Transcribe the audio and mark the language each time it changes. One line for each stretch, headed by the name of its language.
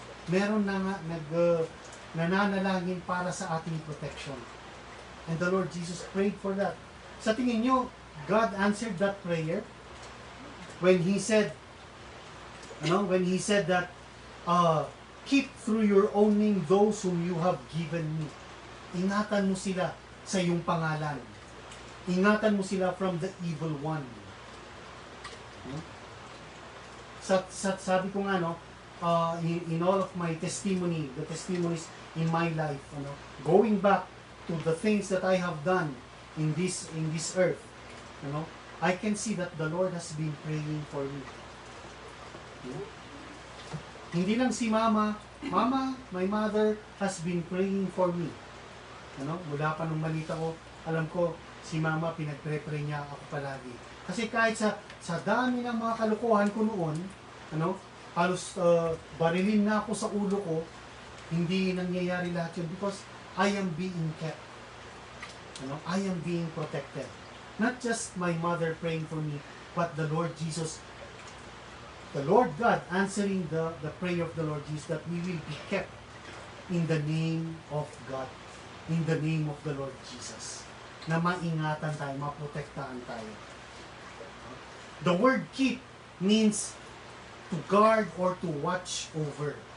Filipino: Meron na nga nananalangin para sa ating protection.
English: And the Lord Jesus prayed for that.
Filipino: Sa tingin nyo,
English: God answered that prayer when He said, that, keep through your own name those whom you have given me.
Filipino: Ingatan mo sila sa iyong pangalan. Ingatan mo sila
English: from the evil one.
Filipino: Sabi ko nga,
English: no, in all of my testimony, the testimonies in my life, going back to the things that I have done in this earth, I can see that the Lord has been praying for me.
Filipino: Hindi lang si Mama,
English: my mother has been praying for me.
Filipino: Mula pa nung malita ko, alam ko, si Mama pinagpre-pray niya ako palagi. Kasi kahit sa dami ng mga kalukuhan ko noon, halos barilin na ako sa ulo ko, hindi nangyayari lahat yun
English: because I am being kept. I am being protected. Not just my mother praying for me, but the Lord Jesus, the Lord God answering the prayer of the Lord Jesus that we will be kept in the name of God, in the name of the Lord Jesus.
Filipino: Na maingatan tayo, maprotektahan tayo.
English: The word keep means to guard or to watch over.